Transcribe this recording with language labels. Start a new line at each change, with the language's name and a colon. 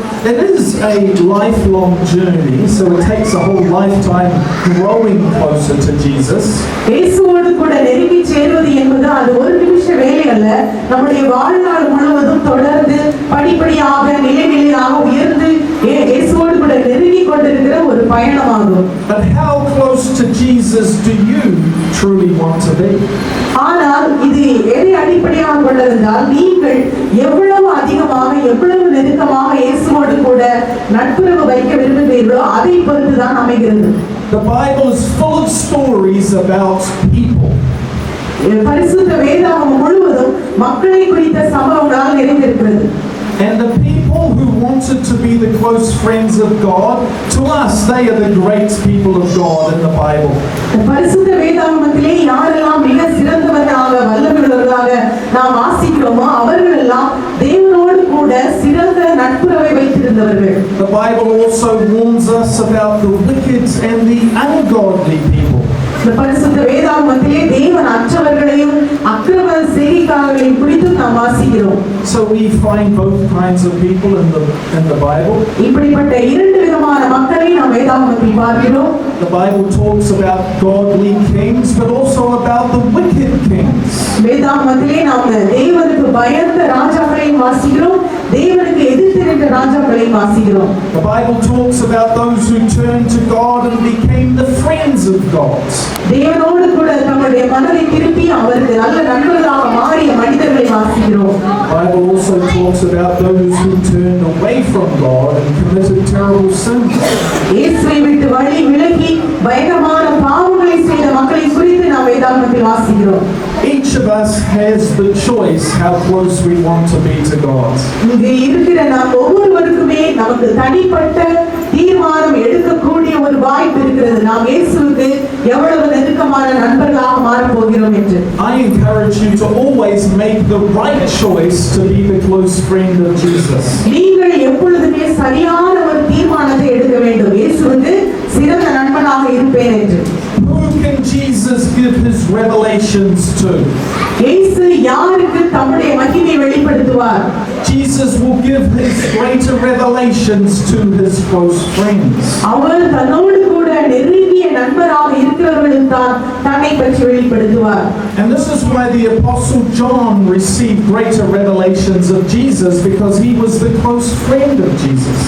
English: It is a lifelong journey, so it takes a whole lifetime growing closer to Jesus.
Tamil: இயேசுவோடு கூட நெருங்கி சேருவது என்பது அது ஒரு நிமிஷ வேலை அல்ல. நம்முடைய வாழ்நாள் முழுவதும் தொடர்ந்து படிப்படியாக நிலையாக உயர்ந்து இயேசுவோடு கூட நெருங்கி கொண்டிருக்கிற ஒரு பயணமாகும்.
English: But how close to Jesus do you truly want to be?
Tamil: ஆனால் இது எதை அடிப்படையாக கொண்டதென்றால் நீங்கள் எவ்வளவு அதிகமாக எவ்வளவு நெருக்கமாக இயேசுவோடு கூட நட்புறவு வைக்க விரும்புகிறீர்களோ அதை பொறுத்துதான் அமைகிறது.
English: The Bible is full of stories about people.
Tamil: பரிசுத்த வேதாகமம் முழுவதும் மக்களை குறித்த சம்பவங்களால் நிறைந்திருக்கிறது.
English: And the people who wanted to be the close friends of God, to us, they are the great people of God in the Bible.
Tamil: பரிசுத்த வேதாகமத்திலே யாரெல்லாம் மிக சிறந்தவர்களாக வல்லமையுள்ளவர்களாக நாம் வாசிக்கிறோமோ அவர்கள் எல்லாம் தேவனோடு கூட சிறந்த நட்புறவை வைத்திருந்தவர்கள்.
English: The Bible also warns us about the wicked and the ungodly people.
Tamil: இந்த பரிசுத்த வேதாகமத்திலே தேவன் அற்றவர்களையும் அக்கிரம செய்கைக்காரர்களையும் குறித்து நாம் வாசிக்கிறோம்.
English: So we find both kinds of people in the Bible.
Tamil: இப்படிப்பட்ட இரண்டு விதமான மக்களை நாம் வேதாகமத்தில் பார்க்கிறோம்.
English: The Bible talks about godly kings, but also about the wicked kings.
Tamil: வேதாகமத்திலே நாம் தேவனுக்கு பயந்த ராஜாக்களையும் வாசிக்கிறோம், தேவனுக்கு எதிர்த்து நின்ற ராஜாக்களையும் வாசிக்கிறோம்.
English: The Bible talks about those who turned to God and became the friends of God.
Tamil: தேவனோடு கூட தம்முடைய மனதை திருப்பி அவருக்கு நல்ல நண்பர்களாக மாறிய மனிதர்களை வாசிக்கிறோம்.
English: The Bible also talks about those who turned away from God and committed terrible sins.
Tamil: இயேசுவை விட்டு வழி விலகி பயங்கரமான பாவங்களை செய்த மக்களை குறித்து நாம் வேதாகமத்தில் வாசிக்கிறோம்.
English: Each of us has the choice how close we want to be to God.
Tamil: இங்கே இருக்கிற நாம் ஒவ்வொருவருக்குமே நமக்கு தனிப்பட்ட தீர்மானம் எடுக்கக்கூடிய ஒரு வாய்ப்பு இருக்கிறது. நாம் இயேசுவுக்கு எவ்வளவு நெருக்கமான நண்பர்களாக மாறப் போகிறோம் என்று.
English: I encourage you to always make the right choice to be the close friend of Jesus.
Tamil: நீங்கள் எப்பொழுதுமே சரியான ஒரு தீர்மானத்தை எடுக்க வேண்டும். இயேசுவுக்கு சிறந்த நண்பனாக இருப்பேன் என்று.
English: Who can Jesus give his revelations to?
Tamil: இயேசு யாருக்கு தம்முடைய மகிமையை வெளிப்படுத்துவார்?
English: Jesus will give his greater revelations to his close friends.
Tamil: அவர் தன்னோடு கூட நெருங்கிய நண்பராக இருக்கிறவர்களுக்கு தான் தன்னை பற்றி வெளிப்படுத்துவார்.
English: And this is why the Apostle John received greater revelations of Jesus, because he was the close friend of Jesus.